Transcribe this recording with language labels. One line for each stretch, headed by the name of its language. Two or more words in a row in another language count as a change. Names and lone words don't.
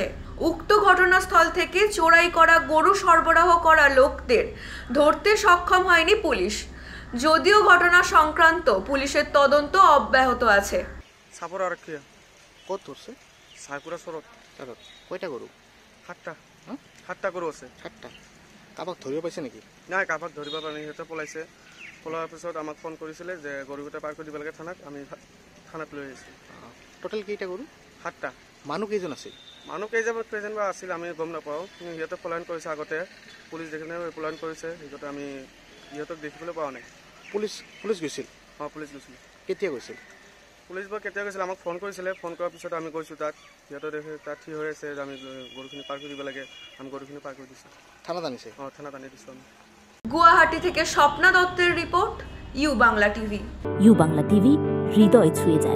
Bangla: উক্ত ঘটনাস্থল থেকে চোরাই করা গরু সরবরাহ করা লোকদের ধরতে সক্ষম হয়নি পুলিশ, যদিও ঘটনা সংক্রান্ত পুলিশের তদন্ত অব্যাহত আছে। সাপর আর কি কত ধরছে? সাইকুরা সরত কয়টা গরু? 7টা 7টা গরু আছে।
Assamese: 7টা। কাবাক ধরিব পাইছে নেকি? নাই, কাবাক ধৰিব পৰা নাই, সিহঁতে পলাইছে। পলোৱাৰ পিছত আমাক ফোন কৰিছিলে যে গৰুকেইটা পাৰ কৰি দিব লাগে থানাত। আমি থানাত লৈ আহিছোঁ। টোটেল কেইটা গরু? 7টা। মানুহ কেইজন আছিল? মানুহ কেইজন বা আছিল আমি গম নাপাওঁ, কিন্তু সিহঁতে পলায়ন কৰিছে। আগতে পুলিচ দেখিলে পলায়ন কৰিছে, সিহঁতে আমি সিহঁতক দেখিবলৈ পোৱা নাই। পুলিচ গৈছিল? অঁ, পুলিচ গৈছিল। কেতিয়া গৈছিল? পুলিচ বাৰু কেতিয়া গৈছিল আমাক ফোন কৰিছিলে। ফোন কৰাৰ পিছত আমি গৈছোঁ তাত। সিহঁতে দেখি তাত থিয় হৈ আছে যে আমি গৰুখিনি পাৰ কৰি দিব লাগে। আমি গৰুখিনি পাৰ কৰি দিছোঁ। থানাত আনিছে? অঁ, থানাত আনি দিছোঁ আমি।
Bangla: গুয়াহাটি থেকে স্বপ্না দত্তের রিপোর্ট, ইউ বাংলা টিভি। ইউ বাংলা টিভি হৃদয় ছুঁয়ে যায়।